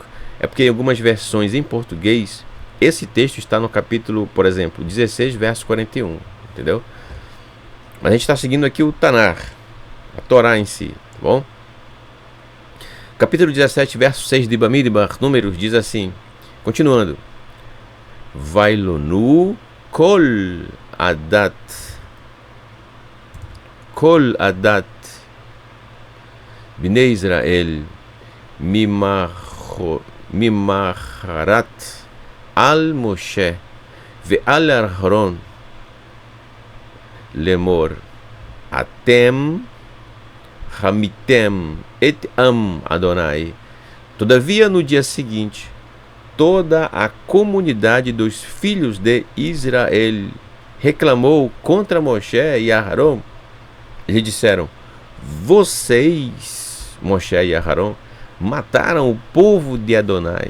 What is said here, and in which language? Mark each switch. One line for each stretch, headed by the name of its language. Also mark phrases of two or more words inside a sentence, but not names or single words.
Portuguese: É porque em algumas versões em português, esse texto está no capítulo, por exemplo, 16, verso 41. Entendeu? Mas a gente está seguindo aqui o Tanar, a Torá em si, tá bom? Capítulo 17, verso 6 de Bamidbar, Números, diz assim, continuando.
Hebrew: וילנו כל עדת בני ישראל ממחרת על משה ועל אהרן לאמר אתם המתם את עם אדני.
Portuguese: Todavia no dia seguinte toda a comunidade dos filhos de Israel reclamou contra Moshe e Aharon. Eles disseram: vocês, Moshe e Aharon, mataram o povo de Adonai.